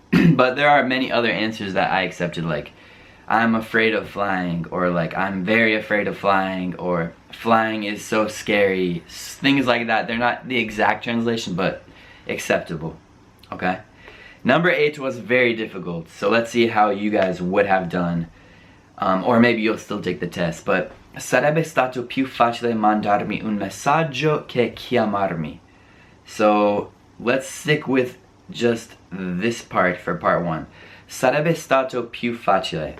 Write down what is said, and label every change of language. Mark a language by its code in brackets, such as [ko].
[en] But there are many other answers that I accepted, like I'm afraid of flying, or like I'm very afraid of flying, or flying is so scary. Things like that. They're not the exact translation, but acceptable. Okay? Number 8 was very difficult, so let's see how you guys would have done. Or maybe you'll still take the test, but [it] sarebbe stato più facile mandarmi un messaggio che chiamarmi. [en] So let's stick with just this part for part 1. [it] Sarebbe stato più facile.